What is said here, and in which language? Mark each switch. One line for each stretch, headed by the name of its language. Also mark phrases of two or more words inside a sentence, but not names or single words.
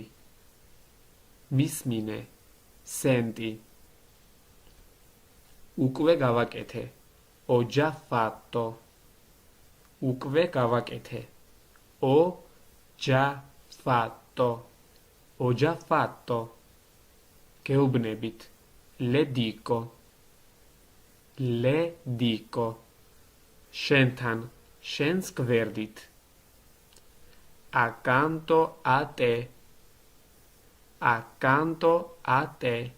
Italian: Mismine. Senti.
Georgian: Უკვე გავაკეთე.
Italian: Ho già fatto.
Georgian: Უკვე გავაკეთე.
Italian: Ho già fatto. Ho già fatto. Geubnebit. Le dico. Le dico.
Georgian: შენთან. შენს გვერდით.
Italian: Accanto a te. Accanto a te.